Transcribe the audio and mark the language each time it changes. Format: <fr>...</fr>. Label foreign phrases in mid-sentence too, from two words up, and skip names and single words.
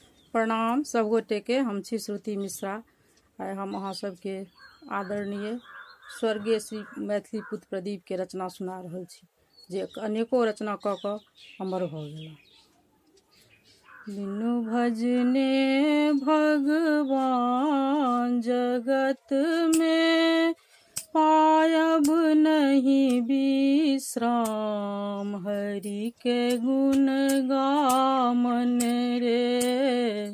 <mai>प्रणाम सब गोटे के। हम छी श्रुति मिश्रा। आइ हम अहाँ सबके आदरणीय स्वर्गीय श्री मैथिली पुत्र प्रदीप के रचना सुना रहल छी, जे अनेको रचना कऽ कऽ अमर भऽ गेला। बिनु भजने भगवान जगत में पायब नहीं विश्राम, हरि के गुण गामन रे।</mai>